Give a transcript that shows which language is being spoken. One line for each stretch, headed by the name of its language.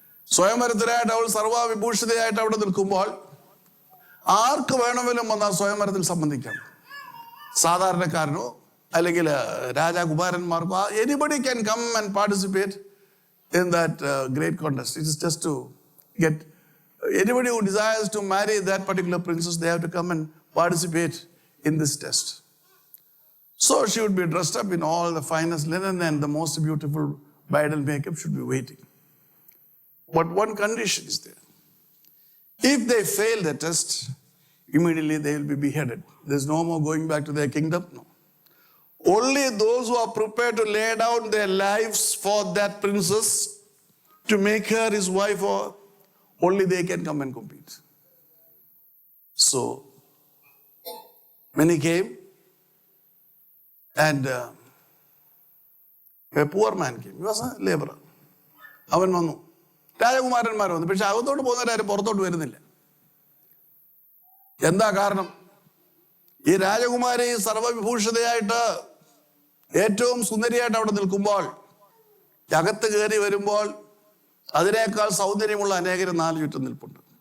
Malayalam: സ്വയംവരത്തിനായിട്ട് അവൾ സർവ്വവിഭൂഷിതയായിട്ട് അവിടെ നിൽക്കുമ്പോൾ ആർക്ക് വേണമെങ്കിലും വന്നാൽ സ്വയംവരത്തിൽ സംബന്ധിക്കാം. സാധാരണക്കാരനോ അല്ലെങ്കിൽ രാജകുമാരന്മാർക്കോ,
English: Anybody can come and participate in that great contest. It is just to get anybody who desires to marry that particular princess, they have to come and participate in this test. So she would be dressed up in all the finest linen and the most beautiful bridal makeup should be waiting. But one condition is there. If they fail the test, immediately they will be beheaded. There's no more going back to their kingdom. No. Only those who are prepared to lay down their lives for that princess, to make her his wife, or only they can come and compete. So many came, and a poor man came. He was a laborer.
Malayalam: അവൻ വന്നു. രാജകുമാരന്മാർ വന്നു. പക്ഷെ അകത്തോട്ട് പോകുന്നവരാരും പുറത്തോട്ട് വരുന്നില്ല. എന്താ കാരണം? ഈ രാജകുമാരി സർവവിഭൂഷിതയായിട്ട് ഏറ്റവും സുന്ദരിയായിട്ട് അവിടെ നിൽക്കുമ്പോൾ, അകത്ത് കയറി വരുമ്പോൾ അതിനേക്കാൾ സൗന്ദര്യമുള്ള അനേകരും 4 ചുറ്റും നിൽപ്പുണ്ട്.